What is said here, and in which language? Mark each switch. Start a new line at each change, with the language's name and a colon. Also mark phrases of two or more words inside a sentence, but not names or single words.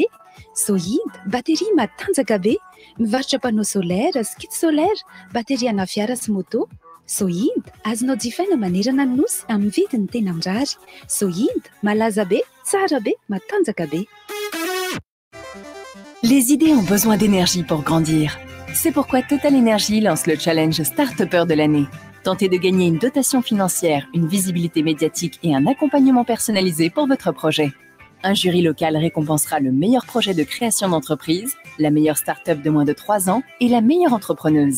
Malagasy: Zoid bateria matanjaka be, mivarotra
French: panneau solaire,
Malagasy: skid solaire, bateria ana fiara sy moto. Zoid azonao jifaina manerana ny nosy amin'ny vidiny tena mirary. Zoid malaza be, tsara be, matanjaka be.
French: Les idées ont besoin d'énergie pour grandir. C'est pourquoi Total Energy lance le challenge Start-upper de l'année. Tentez de gagner une dotation financière, une visibilité médiatique et un accompagnement personnalisé pour votre projet. Un jury local récompensera le meilleur projet de création d'entreprise, la meilleure start-up de moins de 3 ans et la meilleure entrepreneuse.